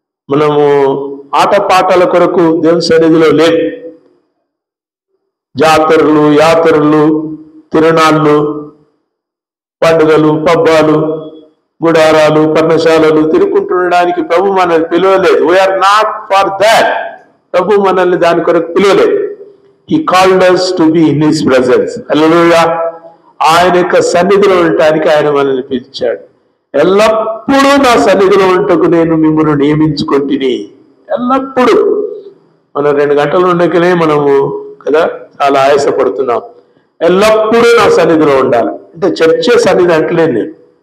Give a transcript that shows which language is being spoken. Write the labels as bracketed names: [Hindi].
[Telugu] మనము ఆటపాటల కొరకు దేవుని సన్నిధిలో లేవు. జాతరలు, యాత్రలు, తిరునాళ్ళు, పండుగలు, పబ్బాలు, గుడారాలు, పర్ణశాలలు తిరుగుకుంటుండడానికి ప్రభు మనల్ని పిలవలేదు. [English] We are not for that. [Telugu] ప్రభు మనల్ని దాని కొరకు పిలవలేదు. [English] He called us to be in his presence. Hallelujah. [Telugu] ఆయన యొక్క సన్నిధిలో ఉండటానికి ఆయన మనల్ని పిలిచాడు. ఎల్లప్పుడూ నా సన్నిధిలో ఉంటకు నేను మిమ్మల్ని నియమించుకుంటుని. ఎల్లప్పుడూ. మనం 2 గంటలు ఉండకనే మనము కదా చాలా ఆయాసపడుతున్నాం. ఎల్లప్పుడూ నా సన్నిధిలో ఉండాలి అంటే చర్చే సన్నిధి అంటలేను నేను.